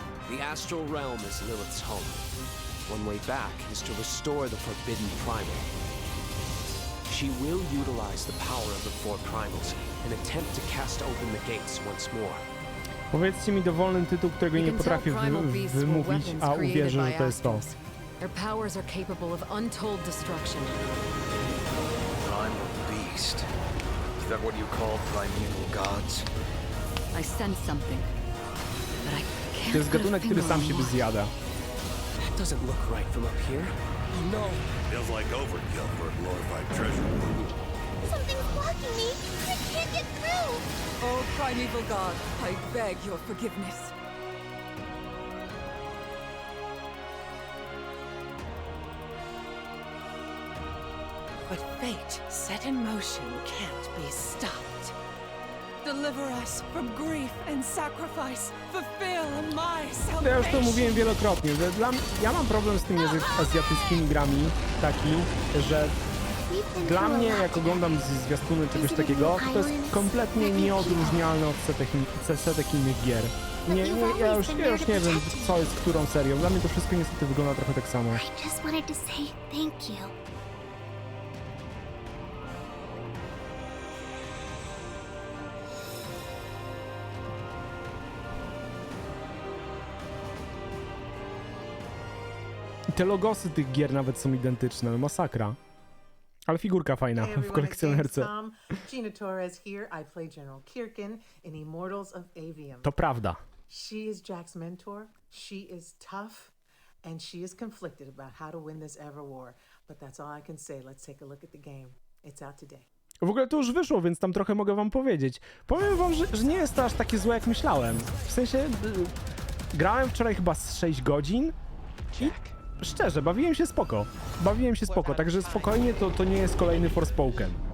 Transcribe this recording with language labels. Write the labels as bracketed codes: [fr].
[en] The astral realm is Lilith's home. One way back is to restore the forbidden primal. She will utilize the power of the 4 primals and attempt to cast open the gates once more. [pl] Powiedzcie mi dowolny tytuł, którego nie potrafię wymówić, a uwierzę, że to jest to. [en] Their powers are capable of untold destruction. Primal beast. Is that what you call primeval gods? I sense something, but I can't. [pl] To jest gatunek, który sam siebie zjada. [en] That doesn't look right from up here. Oh no. Feels like overkill for a glorified treasure. Something's blocking me. I can't get through. Oh, primeval god, I beg your forgiveness. But fate set in motion can't be stopped. Deliver us from grief and sacrifice. Fulfill my salvation. [pl] Ja już to mówiłem wielokrotnie, że ja mam problem z tymi azjatyckimi grami taki, że dla mnie, jak oglądam zwiastuny czegoś takiego, to jest kompletnie nieodróżnialne od setek innych gier. Ja już nie wiem, co jest którą serią. Dla mnie to wszystko niestety wygląda trochę tak samo. [en] I just wanted to say thank you. [pl] I te logosy tych gier nawet są identyczne, masakra. Ale figurka fajna w kolekcjonerce. [en] Gina Torres here. I play General Kirkin in Immortals of Avium. [pl] To prawda. [en] She is Jack's mentor. She is tough and she is conflicted about how to win this ever war. But that's all I can say. Let's take a look at the game. It's out today. [pl] W ogóle to już wyszło, więc tam trochę mogę wam powiedzieć. Powiem wam, że nie jest to aż takie złe, jak myślałem. W sensie, grałem wczoraj chyba z 6 godzin i szczerze, bawiłem się spoko, także spokojnie to nie jest kolejny Forspoken.